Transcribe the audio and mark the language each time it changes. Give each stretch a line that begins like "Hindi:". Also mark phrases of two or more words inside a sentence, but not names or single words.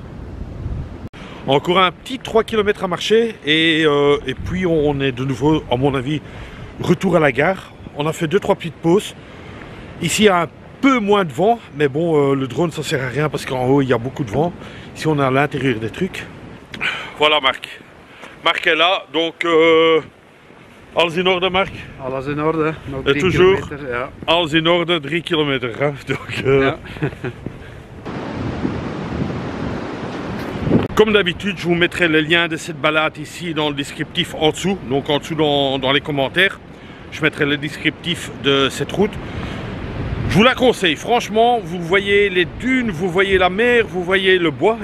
French: Encore un petit 3 km à marcher et puis on est de nouveau, à mon avis, retour à la gare. On a fait 2-3 petites pauses. Ici il y a un peu moins de vent, mais bon, le drone ça sert à rien parce qu'en haut il y a beaucoup de vent. Ici on est à l'intérieur des trucs. Voilà Marc. Marc est là, donc
Dutch: alles in orde
French: Marc?
Dutch: Alles in orde. Nog
French: Et
Dutch: 3
French: toujours
Dutch: kilometer, ja. alles in orde, 3 kilometer.
French: Hein? Donc,
Dutch: Ja.
French: Comme d'habitude, je vous mettrai le lien de cette balade ici dans le descriptif en dessous. Donc en dessous dans les commentaires, je mettrai le descriptif de cette route. Je vous la conseille, franchement, vous voyez les dunes, vous voyez la mer, vous voyez le bois.